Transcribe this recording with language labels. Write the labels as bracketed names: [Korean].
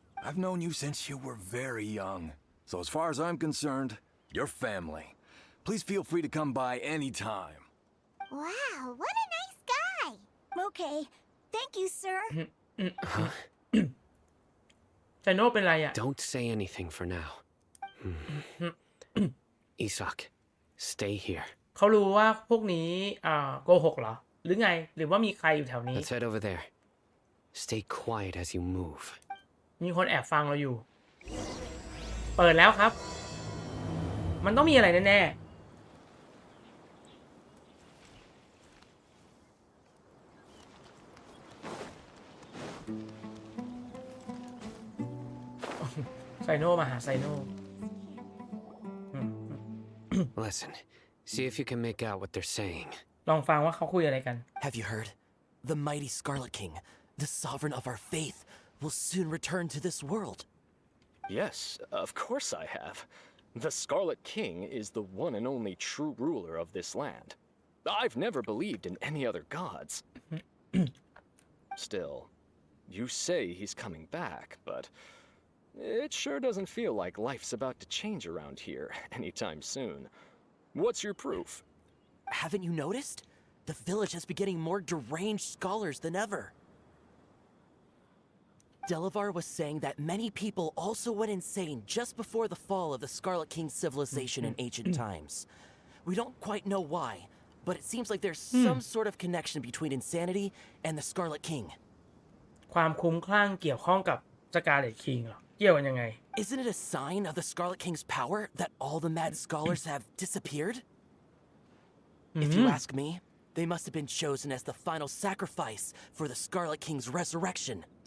[English] I've known you since you were very young. So as far as I'm concerned, you're family. Please feel free to come by anytime. Wow, what a nice guy. Okay. Thank you, sir. [Thai] ไซโน่เป็นไรอ่ะ [English] Don't say anything for now. Isak, stay here. [Thai] เขารู้ว่าพวกนี้โกหกเหรอหรือไงหรือว่ามีใครอยู่แถวนี้ [English] Let's head over there. Stay quiet as you move. [Thai] มีคนแอบฟังเราอยู่เปิดแล้วครับมันต้องมีอะไรแน่ๆไซโน่มาหาไซโน่ [English] Listen, see if you can make out what they're saying. [Thai] ลองฟังว่าเขาคุยอะไรกัน [English] Have you heard? The mighty Scarlet King, the sovereign of our faith, will soon return to this world. Yes, of course I have. The Scarlet King is the one and only true ruler of this land. I've never believed in any other gods. Still, you say he's coming back, but It sure doesn't feel like life's about to change around here anytime soon. What's your proof? Haven't you noticed? The village has been getting more deranged scholars than ever. Delavar was saying that many people also went insane just before the fall of the Scarlet King's civilization in ancient times. We don't quite know why, but it seems like there's some sort of connection between insanity and the Scarlet King. [Thai] ความคลุ้มคลั่งเกี่ยวข้องกับสกาเลตคิงเหรอเกี่ยวกันยังไง [English] Isn't it a sign of the Scarlet King's power that all the mad scholars have disappeared? If you ask me, they must have been chosen as the final sacrifice for the Scarlet King's resurrection.